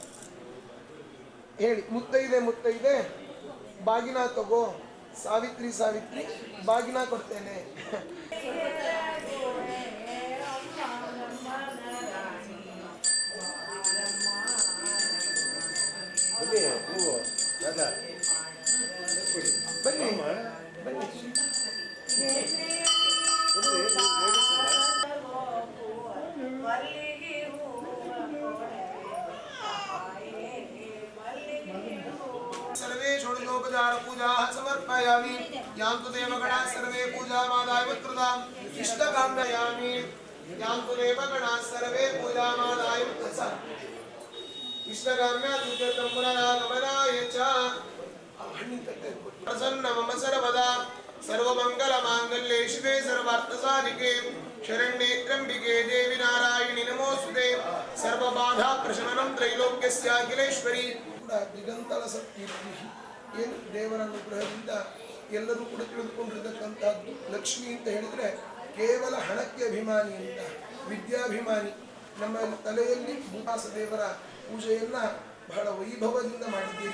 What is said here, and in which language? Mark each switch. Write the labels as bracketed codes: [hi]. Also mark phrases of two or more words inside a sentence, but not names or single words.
[kn] ಹೇಳಿ, ಮುತ್ತೈದೆ ಮುತ್ತೈದೆ ಬಾಗಿನ ತಗೋ, ಸಾವಿತ್ರಿ ಸಾವಿತ್ರಿ ಬಾಗಿನ ಕೊಡ್ತೇನೆ. ಬನ್ನಿ ಬನ್ನಿ. [sa] सर्वे षोडशोपचार पूजा समर्पयामि. यान्तु देवगणाः सर्वे पूजामादाय वत्कृताम् इष्टकाम्ययामि. यान्तु देवगणाः सर्वे पूजामादाय इष्टकाम्यात् पुनरागमनाय च प्रसन्न मम सर्वदा. सर्वमङ्गलमाङ्गल्ये शिवे सर्वार्थसाधिके शरण्ये त्र्यम्बिके देवी नारायणि नमोस्तुते. सर्वबाधा प्रशमनं त्रैलोक्यस्याखिलेश्वरी. [kn] ದಿಗಂತಲ ಸತ್ಕೀರ್ತಿ. ಏನು ದೇವರ ಅನುಗ್ರಹದಿಂದ ಎಲ್ಲರೂ ಕೂಡ ತಿಳಿದುಕೊಂಡಿರತಕ್ಕಂಥದ್ದು. ಲಕ್ಷ್ಮಿ ಅಂತ ಹೇಳಿದರೆ ಕೇವಲ ಹಣಕ್ಕೆ ಅಭಿಮಾನಿ ಅಂತ, ವಿದ್ಯಾಭಿಮಾನಿ. ನಮ್ಮ ತಲೆಯಲ್ಲಿ ಭೂತಾಸ ದೇವರ ಪೂಜೆಯನ್ನ ಬಹಳ ವೈಭವದಿಂದ ಮಾಡಿದ್ದೀರಿ.